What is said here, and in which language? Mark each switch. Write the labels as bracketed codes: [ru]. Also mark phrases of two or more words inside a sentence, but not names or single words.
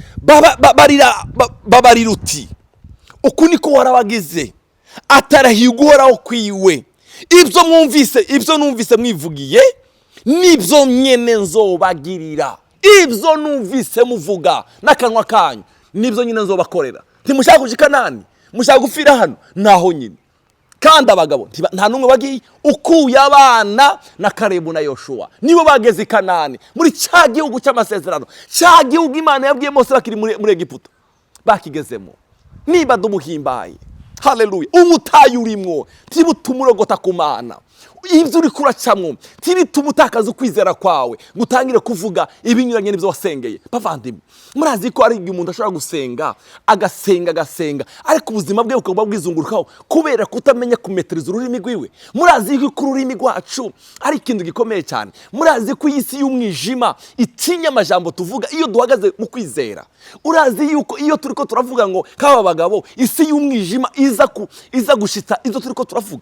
[rn] Babarira uti, uku niko warabagize, atarahiye uhoraho kwiwe. Ibyo numvise mwivugiye nibyo nyene nzobagirira. Ibyo numvise muvuga n'akanwa kanyu nibyo nyene nzobakorera. Ntimushaka kuja Ikanani, mushaka gupfira hano, naho nyine. Kandi abagabo nta numwe bagiye, ukuye abana na Kalebu na Yosuwa nibo bageze Ikanani, muri cya gihugu cy'amasezerano, cya gihugu Imana yabwiye Mose bakiri muri Egiputa, bakigezemo. Niba dumuhimbaye, haleluya, ubutayu urimo tibutumurogota ku Mana, ibyo uri kuracamwo tibitumutakaza ukwizera kwawe, gutangire kuvuga ibinyuranye n'ibyo wasengeye. Bavandimwe, murazi ko ari umuntu ashobora gusenga agasenga ariko ubuzima bwe bukaba bwizungurukaho kubera kutamenya kumetereza ururimi rwiwe. Murazi ko ururimi rwacu ari ikintu gikomeye cyane. Murazi ko isi y'umwijima itinya amajambo tuvuga iyo duhagaze mu kwizera. Urazi yuko iyo turiko turavuga ngo kaba bagabo, isi y'umwijima iza gushitsa izo turiko turavuga.